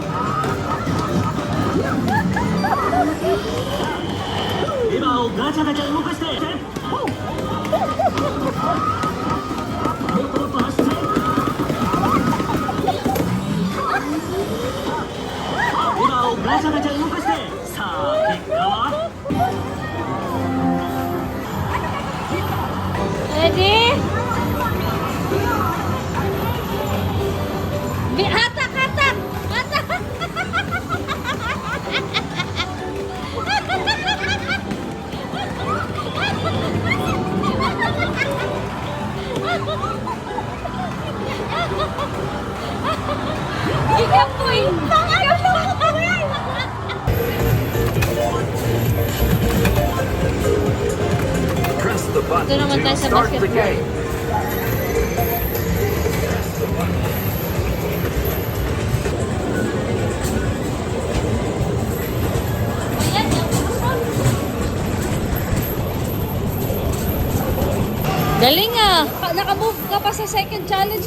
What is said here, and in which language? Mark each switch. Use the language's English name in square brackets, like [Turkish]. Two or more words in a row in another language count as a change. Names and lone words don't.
[Japanese] レバーをガチャガチャ動かして。もっともっと走って。レバーをガチャガチャ動かして。さあ結果は。 [English] Ready? [Filipino] Hatak! Hatak! Hatak! Ikapoy! [English] Press the button [Filipino] Ito naman tayo [English] to [Filipino] sa [English] start the basketball. game. [Filipino] Galing ah! Nakamove ka pa sa [English] second challenge.